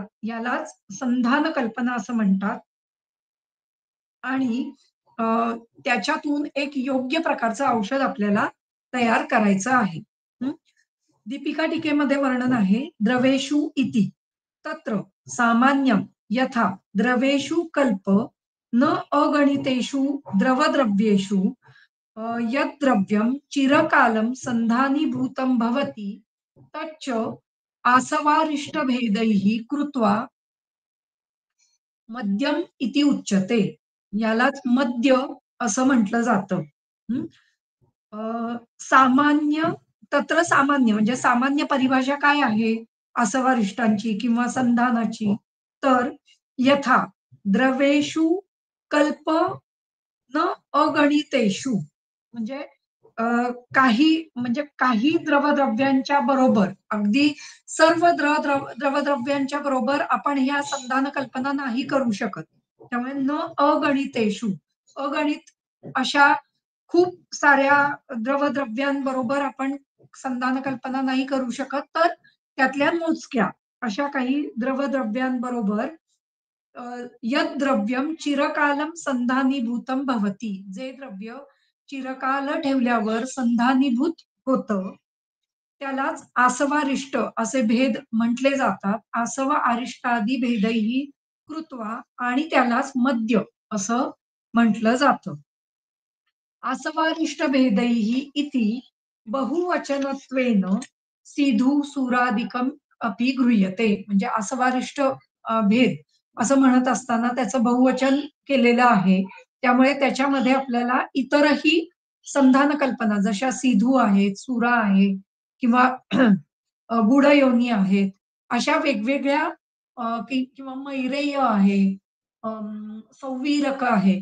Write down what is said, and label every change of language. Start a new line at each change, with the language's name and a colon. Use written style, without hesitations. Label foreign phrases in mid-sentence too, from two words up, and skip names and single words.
Marathi: यालाच संधान कल्पना असं म्हणतात. आणि त्याच्यातून एक योग्य प्रकारचं औषध आपल्याला तयार करायचं आहे. दीपिका टीकेमध्ये वर्णन आहे.
Sanskrit: द्रवेषु इति तत्र सामान्यं यथा द्रवेषु कल्प न अगणितेषु द्रवद्रव्येषु यत् द्रव्यं चिरकालं संधानीभूतं भवति तच्च आसवारिष्टभेदैः कृत्वा मध्यम इति उच्यते.
Marathi: यालाच मद्य असं म्हटलं जातं. सामान्य तत्र सामान्य म्हणजे सामान्य परिभाषा काय आहे आसवारिष्टांची किंवा संधानाची? तर
Sanskrit: यथा द्रवेषु कल्प न अगणितेषु
Marathi: म्हणजे काही द्रवद्रव्यांच्या बरोबर अगदी सर्व द्रवद्रव्यांच्या बरोबर आपण ह्या संधान कल्पना नाही करू शकत. त्यामुळे
Sanskrit: न अगणितेषु
Marathi: अगणित अशा खूप साऱ्या द्रवद्रव्यांबरोबर आपण संधान कल्पना नाही करू शकत. तर त्यातल्या मोजक्या अशा काही द्रवद्रव्यांबरोबर
Sanskrit: यद द्रव्यम चिरकालम संधानीभूतम भवती,
Marathi: जे द्रव्य चिरकाल ठेवल्यावर संधानीभूत होतं. त्यालाच आसवारिष्ट असे भेद म्हटले जातात.
Sanskrit: आसव अरिष्टादी भेदैही कृत्वा
Marathi: आणि त्यालाच मद्य असं म्हटलं जातं.
Sanskrit: आसवारिष्ट भेदैः इति बहुवचनत्वेन सिधू सुरादिकम अपि गृह्यते.
Marathi: म्हणजे आसवारिष्ट भेद असं म्हणत असताना त्याचं बहुवचन केलेलं आहे. त्यामुळे त्याच्यामध्ये आपल्याला इतरही संधान कल्पना जशा सिधू आहेत, सुरा आहे किंवा गूढयोनी आहेत. अशा वेगवेगळ्या किंवा मैरेय आहे, संवीरक आहे.